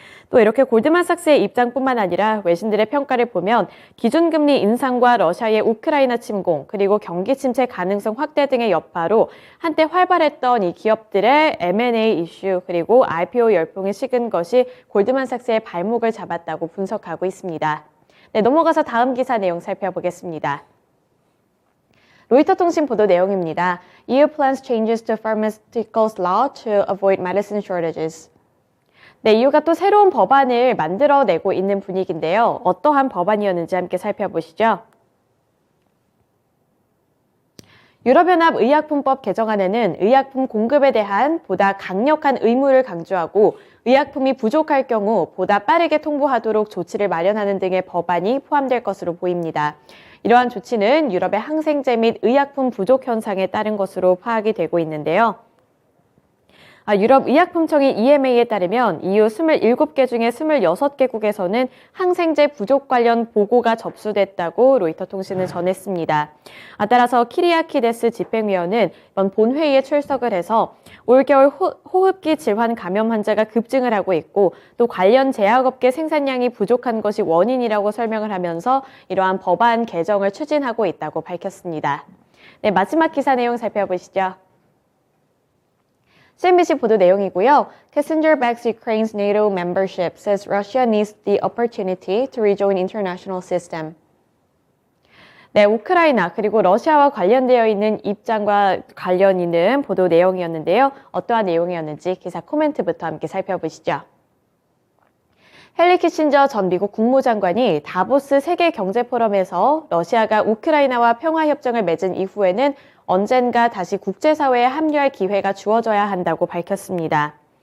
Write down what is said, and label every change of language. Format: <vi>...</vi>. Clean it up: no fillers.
<ko>또 이렇게 골드만삭스의 입장뿐만 아니라 외신들의 평가를 보면 기준금리 인상과 러시아의 우크라이나 침공, 그리고 경기 침체 가능성 확대 등의 여파로 한때 활발했던 이 기업들의 M&A 이슈, 그리고 IPO 열풍이 식은 것이 골드만삭스의 발목을 잡았다고 분석하고 있습니다. 네, 넘어가서 다음 기사 내용 살펴보겠습니다. 로이터 통신 보도 내용입니다.</ko> <en>EU plans changes to pharmaceuticals law to avoid medicine shortages.</en> <ko>네, EU가 또 새로운 법안을 만들어내고 있는 분위기인데요. 어떠한 법안이었는지 함께 살펴보시죠. 유럽연합 의약품법 개정안에는 의약품 공급에 대한 보다 강력한 의무를 강조하고 의약품이 부족할 경우 보다 빠르게 통보하도록 조치를 마련하는 등의 법안이 포함될 것으로 보입니다. 이러한 조치는 유럽의 항생제 및 의약품 부족 현상에 따른 것으로 파악이 되고 있는데요. 유럽 의약품청의 EMA에 따르면 EU 27개 중에 26개국에서는 항생제 부족 관련 보고가 접수됐다고 로이터 통신은 전했습니다. 따라서 키리아키데스 집행위원은 이번 본회의에 출석을 해서 올겨울 호흡기 질환 감염 환자가 급증을 하고 있고 또 관련 제약업계 생산량이 부족한 것이 원인이라고 설명을 하면서 이러한 법안 개정을 추진하고 있다고 밝혔습니다. 네, 마지막 기사 내용 살펴보시죠. CNBC 보도 내용이고요.</ko> <en>Kissinger backs Ukraine's NATO membership, says Russia needs the opportunity to rejoin international system.</en> <ko>네, 우크라이나 그리고 러시아와 관련되어 있는 입장과 관련 있는 보도 내용이었는데요. 어떠한 내용이었는지 기사 코멘트부터 함께 살펴보시죠. 헨리 키신저 전 미국 국무장관이 다보스 세계경제포럼에서 러시아가 우크라이나와 평화협정을 맺은 이후에는 언젠가 다시 국제사회에 합류할 기회가 주어져야 한다고 밝혔습니다.</ko>